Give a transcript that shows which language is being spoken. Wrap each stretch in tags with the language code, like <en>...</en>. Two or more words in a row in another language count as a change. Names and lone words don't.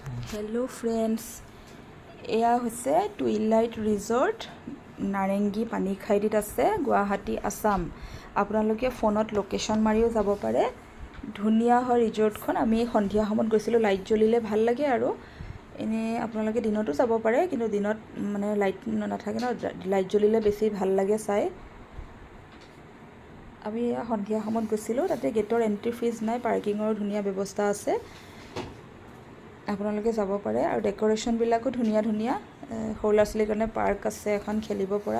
<en>Hello friends</en> <as>এয়া হৈছে টুইলাইট ৰিজৰ্ট নাৰেংগী পানীখাইতিত আছে গুৱাহাটী আছাম আপোনালোকে ফোনত লোকেশ্যন মাৰিও যাব পাৰে ধুনিয়া হয় ৰিজৰ্টখন আমি সন্ধিয়া সময়ত গৈছিলো লাইট জ্বলিলে ভাল লাগে আৰু এনে আপোনালোকে দিনতো যাব পাৰে কিন্তু দিনত মানে লাইট নাথাকে ন লাইট জ্বলিলে বেছি ভাল লাগে চাই আমি সন্ধিয়া সময়ত গৈছিলো তাতে গেটৰ এন্ট্ৰি ফিজ নাই পাৰ্কিংৰ ধুনিয়া ব্যৱস্থা আছে আপোনালোকে যাব পাৰে আৰু ডেকোৰেশন বিলাকো ধুনিয়া ধুনিয়া হৌলা চলিৰ কাৰণে পাৰ্ক আছে এখন খেলিব পৰা</as>